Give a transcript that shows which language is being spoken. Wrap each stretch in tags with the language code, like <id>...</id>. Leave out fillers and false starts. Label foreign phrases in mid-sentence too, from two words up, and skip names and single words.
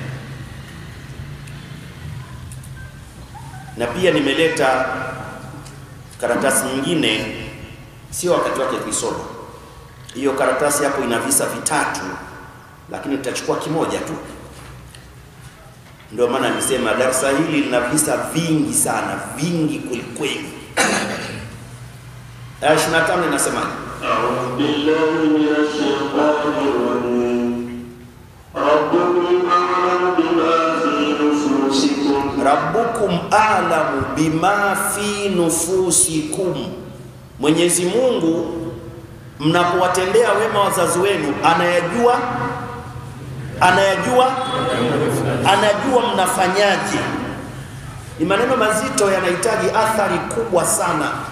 <sw>Na pia nimeleta karatasi nyingine, sio wakati wake kuisoma. Hiyo karatasi hapo ina visa vitatu, lakini tutachukua kimoja tu. Ndio maana nisema darasa hili lina visa vingi sana, vingi kweli. Aya 25 inasemaje?</sw> <ar>أعوذ بالله من الشيطان الرجيم. ربكم أعلم بما في نفوسكم.</ar> <sw>Mwenyezi Mungu mnapowatendea wema wazazi wenu anajua mnafanyaje. Ni maneno mazito, yanahitaji athari kubwa sana.</sw>